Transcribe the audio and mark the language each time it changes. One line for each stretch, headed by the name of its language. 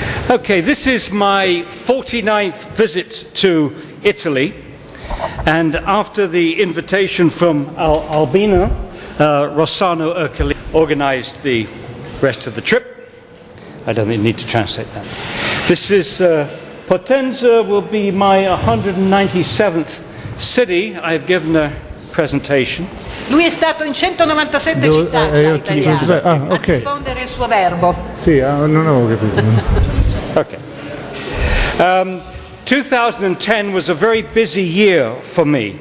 English: Okay, this is my 49th visit to Italy, and after the invitation from Albina, Rossano Ercoli organized the rest of the trip. I don't think I need to translate that. This is Potenza will be my 197th city. I've given a presentation.
Italian: Lui è stato in 197 città già italiane a diffondere il suo verbo. Sì, non avevo capito.
English: Okay. 2010 was a very busy year for me.